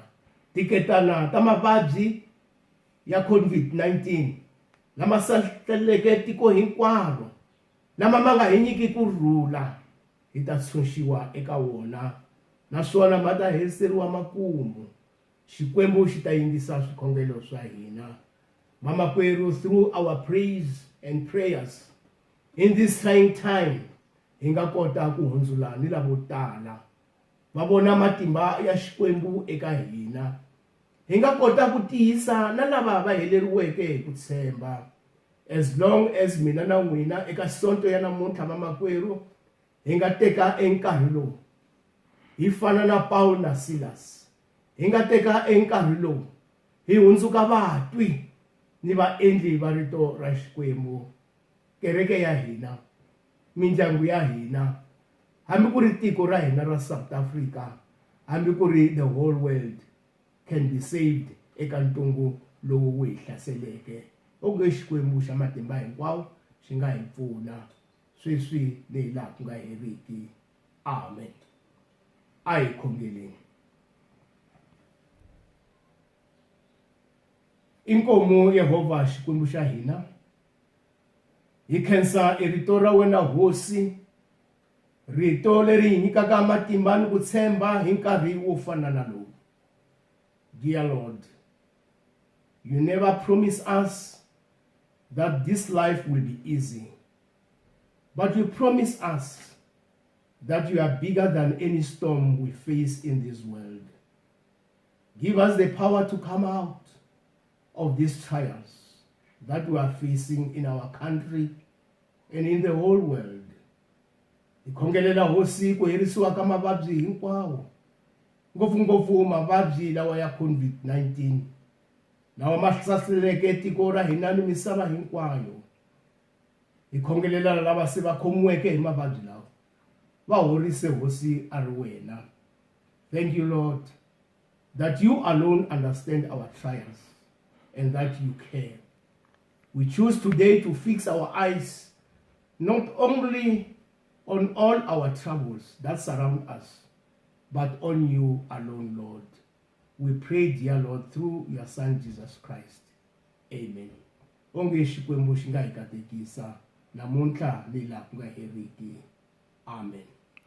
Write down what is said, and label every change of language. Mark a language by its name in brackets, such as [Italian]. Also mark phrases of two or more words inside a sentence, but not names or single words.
[Tsonga] Tiketana ta mavabyi ya COVID-19 lama saleleke tiko hinkwaro, lama ma nga hi nyiki kurhula, hi ta tshunxiwa eka wona naswona ma ta heriseriwa makumu. Xikwembu xi ta yingisa swikhongelo swa hina. Vamakwerhu, [English] through our praise and prayers in this trying time, [Tsonga] hi nga kota ku hundzula ni lavo tala va vona matimba ya Xikwembu eka hina. Hi nga kota ku tiyisa na lava va heleriweke hi ku tshemba. [English] As long as [Tsonga] mina na n'wina eka sonto ya namuntlha vamakwerhu hi nga teka enkarhi lowu hi fana na Paul na Silas, hi nga teka enkarhi lowu hi hundzuka vatwi ni vaendli va rito ra Xikwembu. Kereke ya hina, mindyangu ya hina, hambi ku ri tiko ra hina ra South Africa, hambi ku ri [English] the whole world can be saved [Tsonga] eka ntungu lowu hi hlaseleke. Onge Xikwembu xa matimba hinkwawo xi nga hi pfuna sweswi leyi laha ku nga heriki. Amen. a hi khongeleni. Inkomu Yehova Xikwembu xa hina, hi khensa rito ra wena hosi, rito leri hi nyikaka matimba ni ku tshemba hi nkarhi wo fana na lowu. [English] Dear Lord, you never promise us that this life will be easy, but you promise us that you are bigger than any storm we face in this world. Give us the power to come out of these trials that we are facing in our country and in the whole world. [Tsonga] Ikhongelela hosi ku herisiwa ka mavabyi hinkwawo, ngopfungopfu mavabyi lawa ya COVID-19 lawa ma hlaseleke tiko ra hina ni misava hinkwayo. Ikhongelela lava se va khomiweke hi mavabyi lawa, va horise hosi a ri wena. [English] Thank you, Lord, that you alone understand our trials and that you care. We choose today to fix our eyes not only on all our troubles that surround us, but on you alone, Lord. We pray, dear Lord, through your Son, Jesus Christ. Amen. [Tsonga] Onge Xikwembu xi nga hi katekisa namuntlha leyi laha ku nga heriki. Amen.